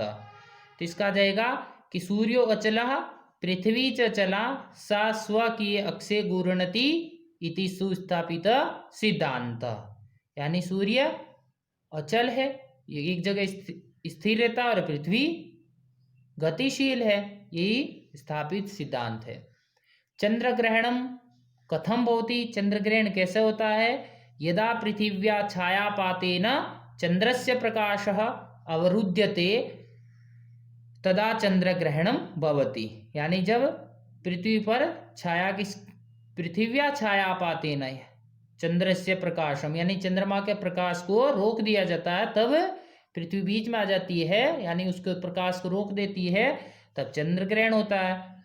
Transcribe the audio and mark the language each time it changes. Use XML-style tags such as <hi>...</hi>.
<hi>तो इसका जाएगा कि</hi> <sa>सूर्यो अचलः पृथ्वी च चला सा स्वकीय अक्षे गुरणति इति सुस्थापित सिद्धांत।</sa> <hi>यानी सूर्य अचल है, ये एक जगह स्थिर रहता है, और पृथ्वी गतिशील है, यही स्थापित सिद्धांत है।</hi> <sa>चंद्र ग्रहणम कथम भवति।</sa> <hi>चंद्र ग्रहण कैसे होता है?</hi> <sa>यदा पृथिव्या छायापातेन चंद्रस्य प्रकाशः अवरुध्यते तदा चंद्र ग्रहणम भवति।</sa> <hi>यानी जब पृथ्वी पर</hi> <sa>पृथिव्या छायापातेन चंद्रस्य प्रकाशम,</sa> <hi>यानी चंद्रमा के प्रकाश को रोक दिया जाता है, तब पृथ्वी बीच में आ जाती है, यानी उसके प्रकाश को रोक देती है, तब चंद्र ग्रहण होता है।</hi>